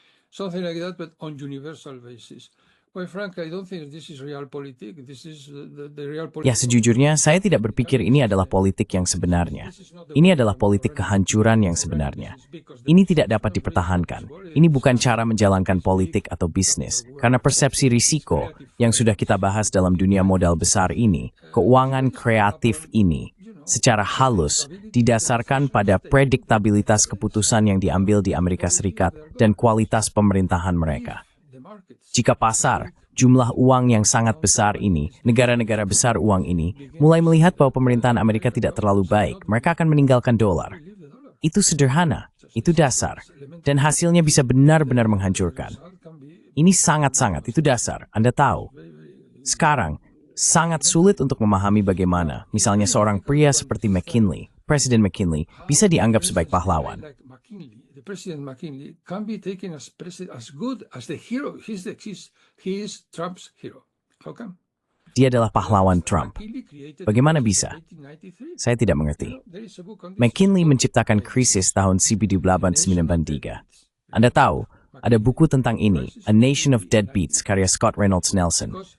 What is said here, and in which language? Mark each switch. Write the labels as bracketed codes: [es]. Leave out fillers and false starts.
[en] Something like that, but on universal basis. Quite frankly, I don't think this is realpolitik. This is the realpolitik. [id] Ya, sejujurnya saya tidak berpikir ini adalah politik yang sebenarnya. Ini adalah politik kehancuran yang sebenarnya. Ini tidak dapat dipertahankan. Ini bukan cara menjalankan politik atau bisnis. Karena persepsi risiko yang sudah kita bahas dalam dunia modal besar ini, keuangan kreatif ini, secara halus didasarkan pada prediktabilitas keputusan yang diambil di Amerika Serikat dan kualitas pemerintahan mereka. Jika pasar, jumlah uang yang sangat besar ini, negara-negara besar uang ini, mulai melihat bahwa pemerintahan Amerika tidak terlalu baik, mereka akan meninggalkan dolar. Itu sederhana, itu dasar, dan hasilnya bisa benar-benar menghancurkan. Ini sangat-sangat, itu dasar, Anda tahu. Sekarang, sangat sulit untuk memahami bagaimana, misalnya seorang pria seperti McKinley, Presiden McKinley, bisa dianggap sebagai pahlawan. [en] President McKinley can be taken as president as good as the hero. He is Trump's hero. How come? [id] Dia adalah pahlawan Trump. Bagaimana bisa? Saya tidak mengerti. McKinley menciptakan krisis tahun 1893. Anda tahu, ada buku tentang ini, A Nation of Deadbeats, karya Scott Reynolds Nelson.